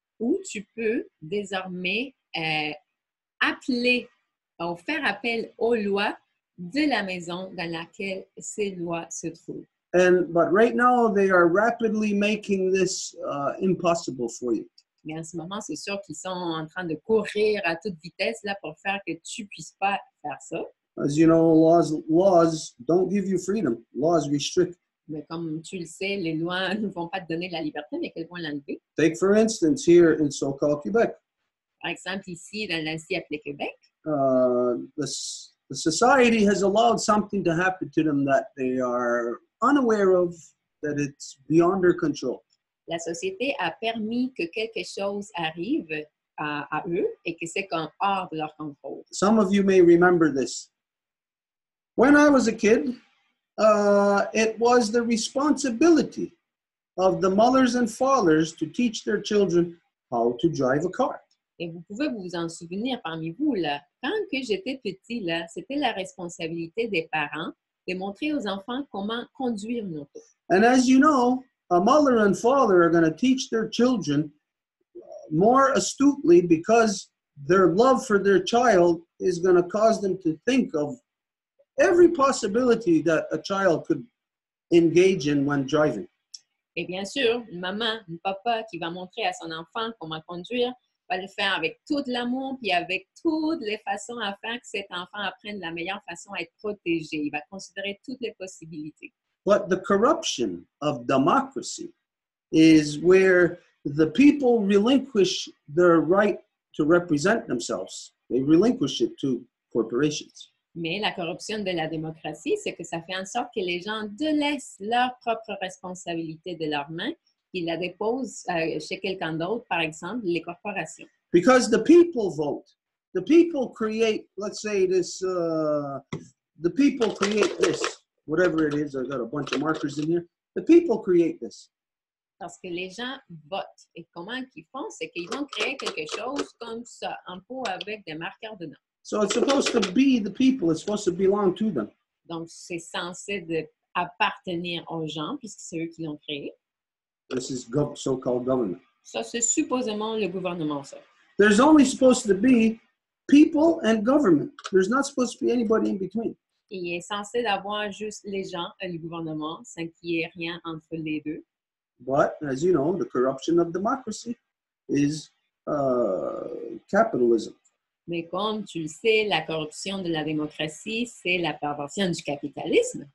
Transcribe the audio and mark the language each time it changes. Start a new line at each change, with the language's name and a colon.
French: où tu peux désormais appeler ou faire appel aux lois de la maison dans laquelle ces lois se trouvent.
English: But right now they are rapidly making this impossible for you.
French: Mais en ce moment, c'est sûr qu'ils sont en train de courir à toute vitesse là, pour faire que tu ne puisses pas faire ça.
English: As you know, laws don't give you freedom. Laws restrict.
French: Mais comme tu le sais, les lois ne vont pas te donner la liberté, mais qu'elles vont l'enlever.
English: Take, for instance, here in so-called Quebec.
French: Par exemple, ici, dans l'Asie appelée Québec,
English: The society has allowed something to happen to them that they are unaware of, that it's beyond their control.
French: la société a permis que quelque chose arrive à eux et que c'est hors de leur contrôle.
English: Some of you may remember this. When I was a kid, it was the responsibility of the mothers and fathers to teach their children how to drive a car.
French: Et vous pouvez vous en souvenir parmi vous, là, quand que j'étais petit, là, c'était la responsabilité des parents de montrer aux enfants comment conduire une auto.
English: And as you know, a mother and father are going to teach their children more astutely because their love for their child is going to cause them to think of every possibility that a child could engage in when driving.
French: Et bien sûr, une maman, un papa qui va montrer à son enfant comment conduire va le faire avec tout l'amour puis avec toutes les façons à faire que cet enfant apprenne la meilleure façon à être protégé. Il va considérer toutes les possibilités.
English: But the corruption of democracy is where the people relinquish their right to represent themselves. They relinquish it to corporations.
French: Mais la corruption de la démocratie, c'est que ça fait en sorte que les gens délaissent leur propre responsabilité de leurs mains et la déposent chez quelqu'un d'autre, par exemple, les corporations.
English: Because the people vote. The people create, let's say this, the people create this, whatever it is. I've got a bunch of markers in here. The people create this.
French: Parce que les gens votent. Et comment ils font? C'est qu'ils vont créer quelque chose comme ça, un pot avec des marqueurs dedans.
English: So it's supposed to be the people. It's supposed to belong to them.
French: Donc, c'est censé appartenir aux gens, puisque c'est eux qui l'ont créé.
English: This is so-called government.
French: Ça, c'est supposément le gouvernement, ça.
English: There's only supposed to be people and government. There's not supposed to be anybody in between.
French: Il est censé d'avoir juste les gens et le gouvernement, sans qu'il y ait rien entre les deux.
English: But, as you know, the corruption of democracy is capitalism.
French: Mais comme tu le sais, la corruption de la démocratie, c'est la perversion du capitalisme.